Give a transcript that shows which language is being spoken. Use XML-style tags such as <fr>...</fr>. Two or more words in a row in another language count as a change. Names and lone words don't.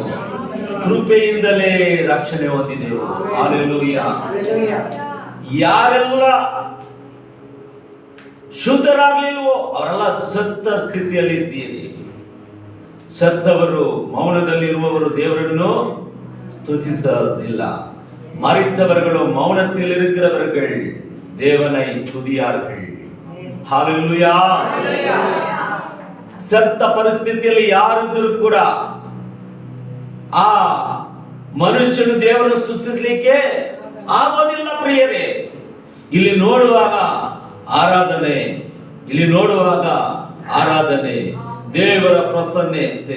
<kn>ಕೃಪೆಯಿಂದಲೇ ರಕ್ಷಣೆ ಹೊಂದಿದೆವು. ಹಲ್ಲೆಲೂಯಾ. ಯಾರೆಲ್ಲ ಶುದ್ಧರಾಗಲಿಲ್ವೋ ಅವರೆಲ್ಲ ಸತ್ತ ಸ್ಥಿತಿಯಲ್ಲಿ ಇದ್ದೀರಿ. ಸತ್ತವರು, ಮೌನದಲ್ಲಿರುವವರು ದೇವರನ್ನು ಸ್ತುತಿಸಲಿಲ್ಲ.</kn> <ta>மரித்தவர்களோ மௌனத்தில் இருக்கிறவர்கள் தேவனை துதியார்கள்.</ta> <kn>ಹಲ್ಲೆಲೂಯಾ. ಸತ್ತ ಪರಿಸ್ಥಿತಿಯಲ್ಲಿ ಯಾರಿದ್ದರೂ ಕೂಡ ಆ ಮನುಷ್ಯನು ದೇವರನ್ನು ಸ್ತುತಿಸಲಿಕ್ಕೆ ಆಗೋದಿಲ್ಲ ಪ್ರಿಯರೇ. ಇಲ್ಲಿ ನೋಡುವಾಗ ಆರಾಧನೆ, ದೇವರ ಪ್ರಸನ್ನತೆ.</kn>